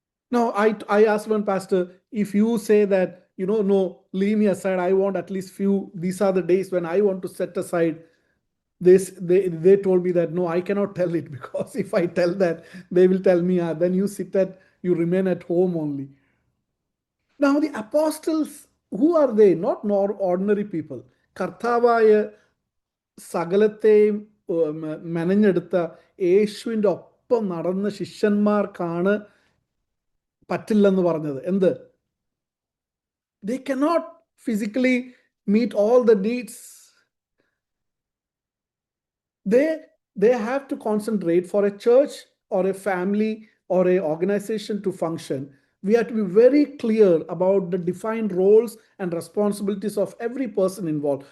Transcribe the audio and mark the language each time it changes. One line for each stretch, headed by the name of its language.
English: Now, I asked one pastor, if you say that, no, leave me aside, I want at least few, these are the days when I want to set aside this, they told me that, no, I cannot tell it, because if I tell that, they will tell me, then you remain at home only. Now, the apostles, who are they? Not ordinary people.
Malayalam: കർത്താവായ സകലത്തെയും മെനഞ്ഞെടുത്ത യേശുവിൻ്റെ ഒപ്പം നടന്ന ശിഷ്യന്മാർക്കാണ് പറ്റില്ലെന്ന് പറഞ്ഞത്. എന്ത്?
English: They cannot physically meet all the needs. They have to concentrate. For a church or a family or a organization to function, we have to be very clear about the defined roles and responsibilities of every person involved.